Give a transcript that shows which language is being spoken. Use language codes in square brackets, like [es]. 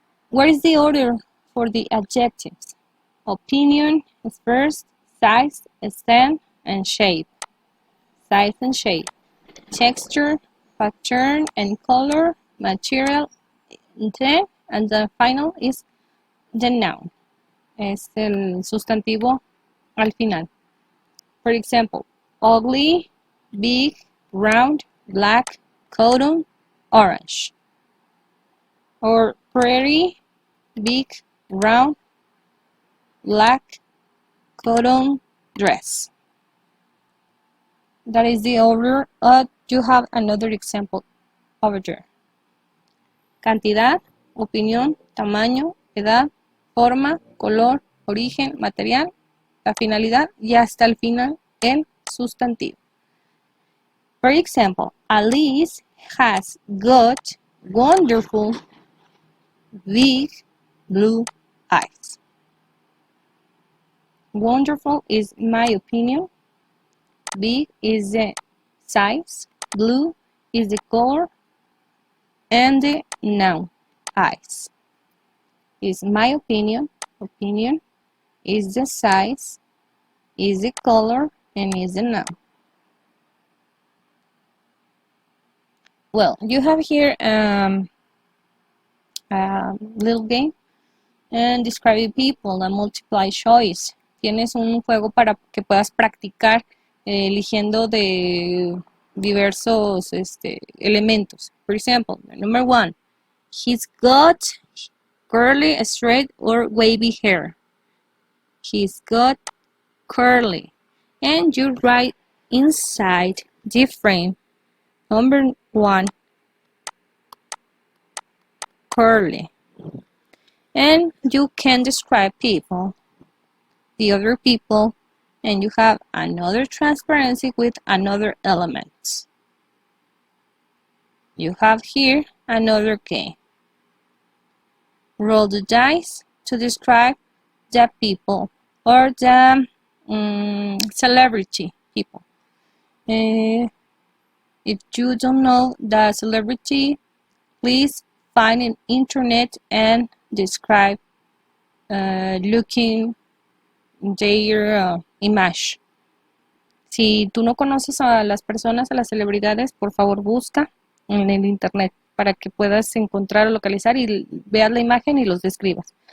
[en] What is the order for the adjectives? Opinion is first, size, extent, and shape. Size and shape. Texture, pattern and color, material, intent, and the final is the noun. [es] Es el sustantivo al final. [en] For example, ugly, big, round, black, cotton, orange. Or pretty, big, round, black, cotton, dress. That is the order. You have another example over there. [es] Cantidad, opinión, tamaño, edad, forma, color, origen, material, la finalidad y hasta el final el sustantivo. [en] For example, Alice has got wonderful big blue eyes. Wonderful is my opinion. Big is the size. Blue is the color. And the noun, eyes. Is my opinion. Opinion is the size, is the color, and is the noun. Well, you have here a little game and describe people, a multiply choice. [es] Tienes un juego para que puedas practicar eligiendo de diversos elementos. [en] For example, number 1, he's got curly, straight, or wavy hair. He's got curly. And you write inside the frame, number 1, curly. And you can describe people, the other people, and you have another transparency with another elements. You have here another game. Roll the dice to describe the people or the celebrity people. If you don't know the celebrity, please find an internet and describe looking their image. [es] Si tú no conoces a las personas, a las celebridades, por favor busca en el internet para que puedas encontrar o localizar y veas la imagen y los describas.